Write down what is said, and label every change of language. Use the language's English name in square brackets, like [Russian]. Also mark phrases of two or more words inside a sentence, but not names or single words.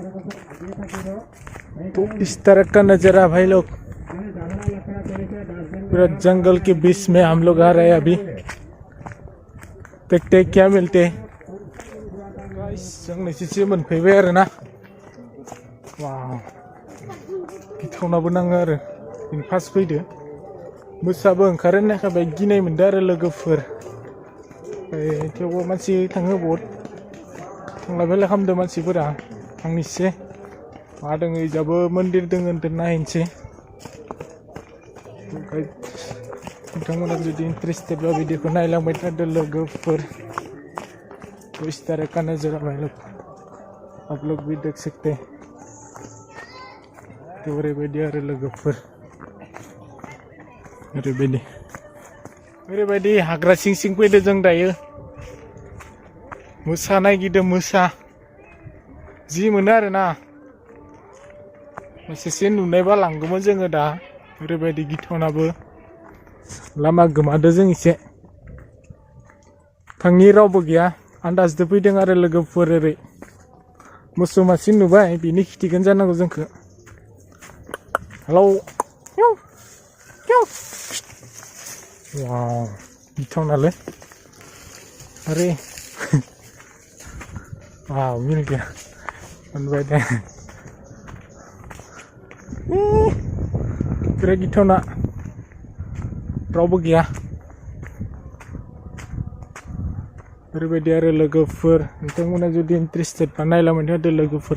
[Hindi] तो इस तरह का नज़ारा भाई लोग, पूरा जंगल के बीच में हम लोग आ रहे हैं अभी। देखते क्या मिलते [Bodo] जोंनि एसे मोनफैबाय आरो ना। वाव गिथावनाबो नाङो आरो जों फार्स्ट फैदो मोसाबो ओंखारो होननायखाय गिनाय मोनदों आरो लोगोफोर। थेवबो मानसि थाङो बहुद थांलाय फैलाय खालामदों मानसिफोरा। थांनोसै मा दङ इजाबो मन्दिर दङ होनदों नायनोसै। नोंथांमोना जुदि इन्टारेस्टेडबा भिडिअखौ नायलांबाय थादो लोगोफोर। [Hindi] तो इस तरह का नज़ारा भाई लोग आप लोग भी देख सकते हैं। [Bodo] तो ओरैबायदि आरो लोगोफोर, ओरैबायदि हाग्रा सिं सिं फैदो जों दायो। मोसा नायगिरदों, मोसा जि मोनो आरो ना। एसेसे नुनायबा लांगौमोन जोङो दा। ओरैबायदि गिथावनाबो लामा गोमादो जों एसे। थांनि रावबो गैया, आन्दाजदो फैदों आरो लोगोफोर। ओरै मोसौ मासे नुबाय, बिनि खिथिगोन जानांगौ जोंखौ। हेलौ वाव गिथावनालै। [Hindi] अरे वाव मिल गया, [Bodo] मोनबाय दे। बिराद गिथावना, रावबो गैया। ओरैबायदि आरो लोगोफोर, नोंथांमोना जुदि इन्टारेस्टेडबा नायलांबाय थादो लोगोफोर।